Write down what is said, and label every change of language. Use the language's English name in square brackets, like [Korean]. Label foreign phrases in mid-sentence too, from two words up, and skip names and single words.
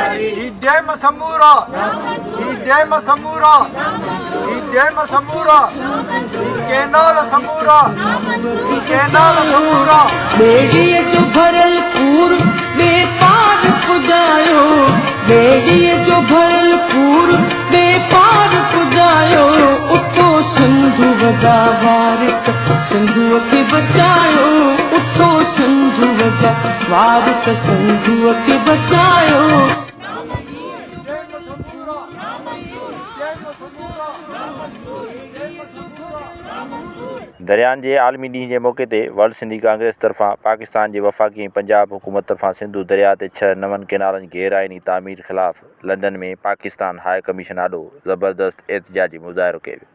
[Sindhi] Ide Masamura, Ide Masamura, Ide Masamura, Kenala Samura, Kenala Samura. बेड़िए जो भरलपूर बेपार पुजायो, बेड़िए जो भरलपूर बेपार पुजायो, उठो सिंधु वगा वारिस सिंधु के बचायो, उठो सिंधु वगा वारिस सिंधु के बचायो। दरियान जे आलमी ॾींहं जे मौक़े ते वर्ल्ड सिंधी कांग्रेस तरफ़ां पाकिस्तान जे वफ़ाक़ी पंजाब हुकूमत तरफ़ां सिंधु दरिया ते 6 नवनि केनालनि जी गहराइनी तामीर ख़िलाफ़ लंडन में पाकिस्तान हाई कमीशन आॾो ज़बरदस्त एहतिजाजी मुज़ाहिरो कयो वियो।